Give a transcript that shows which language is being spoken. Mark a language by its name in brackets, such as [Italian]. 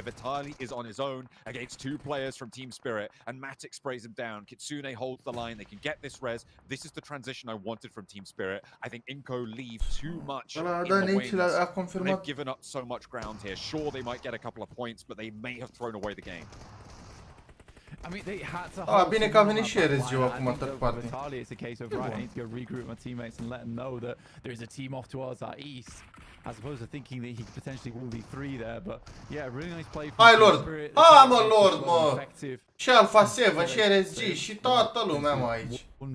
[English] Vitali is on his own against 2 players from Team Spirit, and Matic sprays him down. Kitsune holds the line. They can get this res. This is the transition I wanted from Team Spirit. I think Inco leave too much in the wings. They've given up so much ground here. Sure, they might get a couple of points, but they may have thrown away the game. I mean, they had to [Romanian] Ah, bine că a venit și RSG acum, third party. [English] It's a case of, right, I need to go regroup my teammates and let them know that there is a team off towards our east, as opposed to thinking that he could potentially 1v3 there. But yeah, really nice play from [Romanian] Hai, Lord! [English] Spirit. [Romanian] Ah, mă, Lord, mă! Și Alpha 7 și RSG și toată lumea, mă, aici.